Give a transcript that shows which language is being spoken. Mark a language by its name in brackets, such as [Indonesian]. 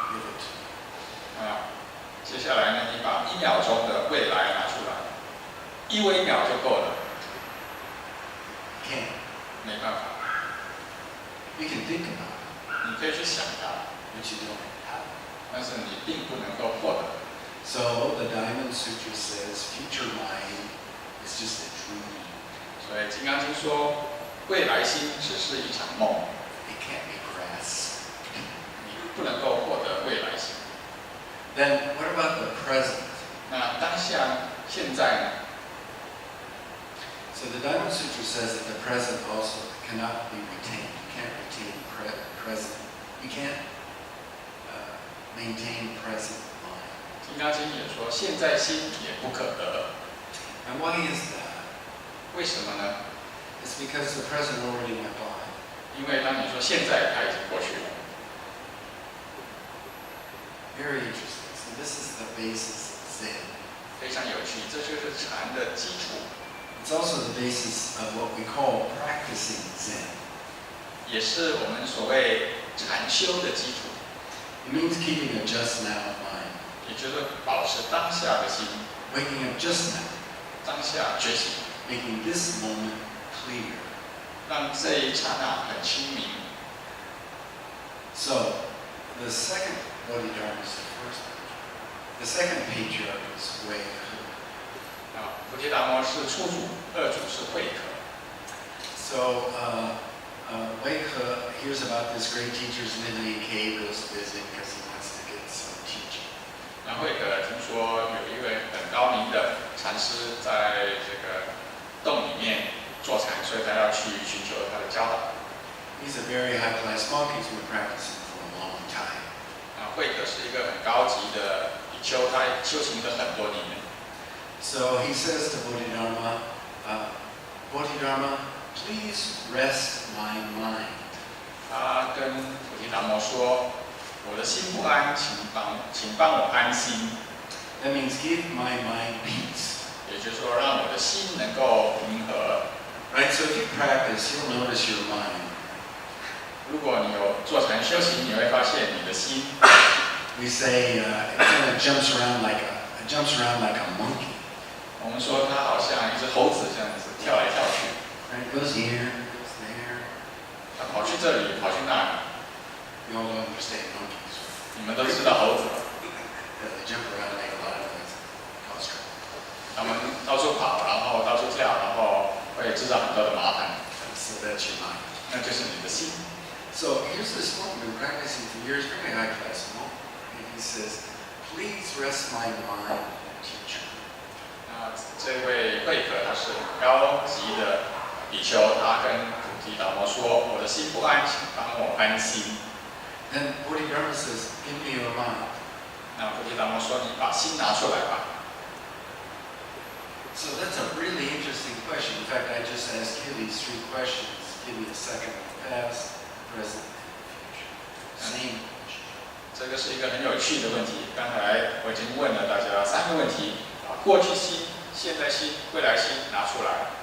[English] Give it to me. [Chinese] 接下来呢，你把1秒钟的未来拿出来，1微秒就够了。 [English] Can't. [Chinese] 没办法。 [English] You can think about it, [Chinese] 你可以去想它， [English] but you don't have it. [Chinese] 但是你并不能够获得。 [English] So the Diamond Sutra says future mind is just a dream. [Chinese] 所以《金刚经》说，未来心只是一场梦， [English] It can't be grasped. [Chinese] 你不能够获得未来心。 [English] Then what about the present? [Chinese] 那当下现在呢？ [English] So the Diamond Sutra says that the present also cannot be retained. You can't retain present. You can't maintain present mind. [Chinese] 《金刚经》也说，现在心也不可得。 [English] And why is that? [Chinese] 为什么呢？ [English] It's because the present already went by. [Chinese] 因为当你说现在，它已经过去了。 [English] Very interesting. So this is the basis of Zen. [Chinese] 非常有趣，这就是禅的基础， [English] It's also the basis of what we call practicing Zen. [Chinese] 也是我们所谓禅修的基础， [English] It means keeping a just now mind, [Chinese] 也就是保持当下的心， [English] waking up just now, [Chinese] 当下觉醒， [English] making this moment clear. [Chinese] 让这一刹那很清明。 [English] So the second Bodhidharma is the first. The second patriarch is Wei He. [Chinese] 菩提达摩是初祖，二祖是慧可。 [English] So Wei He hears about this great teacher's midnight cave, goes to visit because he wants to get some teaching. [Chinese] 那慧可听说有一位很高明的禅师在这个洞里面坐禅，所以他要去寻求他的教导。 [English] He's a very high-class monk. He's been practicing for a long time. [Chinese] 慧可是一个很高级的比丘，他修行了很多年。 [English] So he says to Bodhidharma, Bodhidharma, please rest my mind. [Chinese] 他跟菩提达摩说：“我的心不安，请帮我安心。 [English] That means give my mind peace. [Chinese] 也就是说，让我的心能够平和。 [English] Right? So if you practice, you'll notice your mind. [Chinese] 如果你有做禅修行，你会发现你的心， [English] We say it kind of jumps around like a monkey. [Chinese] 我们说它好像一只猴子这样子跳来跳去， [English] Right? It goes here, goes there. [Chinese] 它跑去这里，跑去那里。 [English] You all understand monkeys. [Chinese] 你们都知道猴子吧？ [English] They jump around and make a lot of noise. Cause trouble. [Chinese] 他们到处跑，然后到处跳，然后会制造很多的麻烦。 [English] So that's your mind. [Chinese] 那就是你的心。 [English] So here's this monk been practicing for years, very high class monk. And he says, please rest my mind, teacher. [Chinese] 那这位慧可他是很高级的比丘，他跟菩提达摩说：“我的心不安，请帮我安心。” [English] Then Bodhidharma says, give me your mind. [Chinese] 那菩提达摩说：“你把心拿出来吧。” [English] So that's a really interesting question. In fact, I just asked you these 3 questions. Give me a second of the past, present, and future. Same question. [Chinese] 这个是一个很有趣的问题。刚才我已经问了大家3个问题：把过去心、现在心、未来心拿出来，